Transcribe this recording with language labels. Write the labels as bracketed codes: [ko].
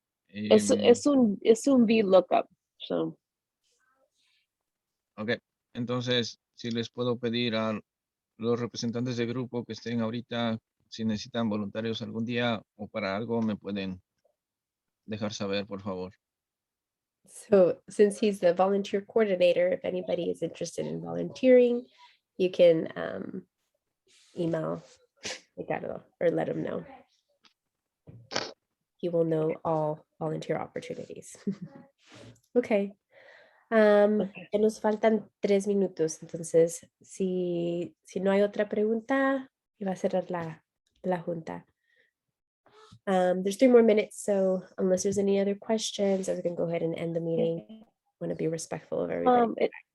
[es] Es un VLOOKUP. So. Ok, entonces, si les puedo pedir a los representantes de grupo que estén ahorita, si necesitan voluntarios algún día o para algo, me pueden dejar saber, por favor. [en] So since he's the volunteer coordinator, if anybody is interested in volunteering, you can email Ricardo or let him know. He will know all volunteer opportunities. Okay. [es] Ya nos faltan 3 minutos, entonces si no hay otra pregunta, iba a cerrar la junta. [en] There's 3 more minutes, so unless there's any other questions, I was going to go ahead and end the meeting. I want to be respectful of everybody.